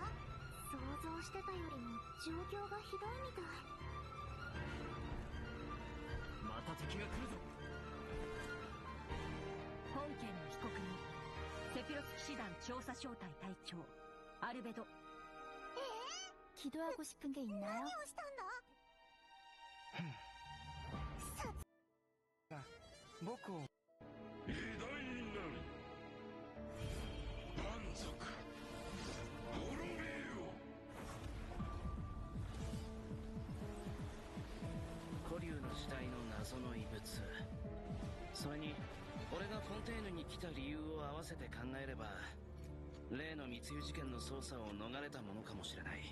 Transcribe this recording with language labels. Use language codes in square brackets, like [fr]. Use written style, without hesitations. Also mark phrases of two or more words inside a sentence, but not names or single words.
[ja] 想像してたよりも状況がひどいみたい。また敵が来るぞ。本件の被告人、セピロス騎士団調査小隊隊長アルベド。 [ko] 기도하고 싶은 게 있나요? [ja] 僕を偉大になる。満足。滅びよ。古竜の時代の謎の遺物、それに俺がフォンテーヌに来た理由を合わせて考えれば、例の密輸事件の捜査を逃れたものかもしれない。